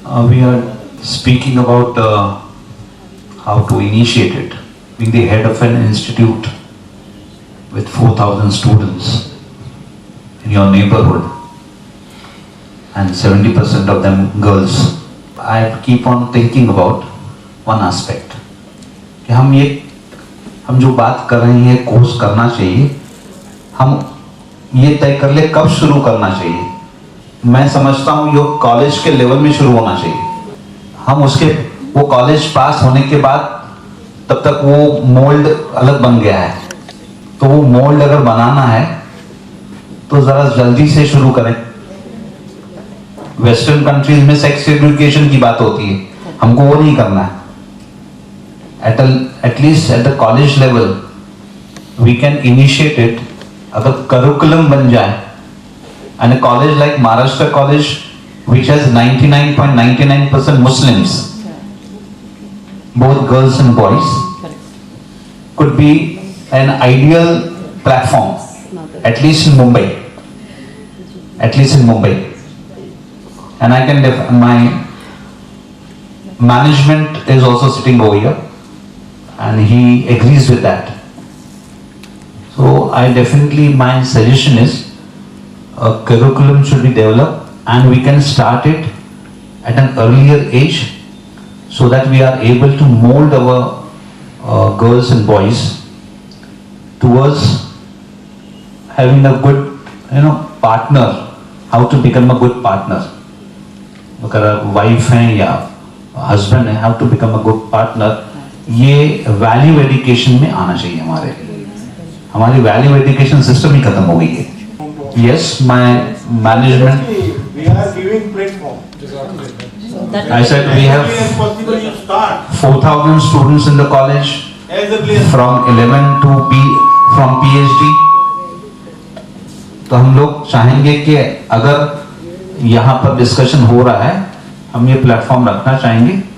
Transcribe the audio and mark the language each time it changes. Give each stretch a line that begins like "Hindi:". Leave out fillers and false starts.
English: We are speaking about how to initiate it. Being the head of an institute with 4,000 students in your neighborhood and 70% of them girls, I keep on thinking about one aspect.
Hindi: कि हम जो बात कर रहे हैं course करना चाहिए, हम ये तय कर ले कब शुरू करना चाहिए। मैं समझता हूँ ये कॉलेज के लेवल में शुरू होना चाहिए। हम वो कॉलेज पास होने के बाद तब तक वो मोल्ड अलग बन गया है, तो वो मोल्ड अगर बनाना है तो जरा जल्दी से शुरू करें। वेस्टर्न कंट्रीज में सेक्स एजुकेशन की बात होती है, हमको वो नहीं करना है।
English: At least at the college level we can initiate it.
Hindi: अगर curriculum बन जाए,
English: and a college like Maharashtra College which has 99.99% Muslims, both girls and boys, could be an ideal platform, at least in Mumbai. And I can my management is also sitting over here and he agrees with that. So I definitely, my suggestion is a curriculum should be developed and we can start it at an earlier age so that we are able to mold our girls and boys towards having a good partner, how to become a good partner.
Hindi: अगर wife है या husband है,
English: how to become a good partner,
Hindi: ये value education में आना चाहिए। हमारी value education system ही खत्म हो गई है।
English: Yes, my management, We are giving platform. I said we have 4,000 students in the college from 11 to from PhD.
Hindi: तो हम लोग चाहेंगे कि अगर यहाँ पर डिस्कशन हो रहा है, हम ये प्लेटफॉर्म रखना चाहेंगे।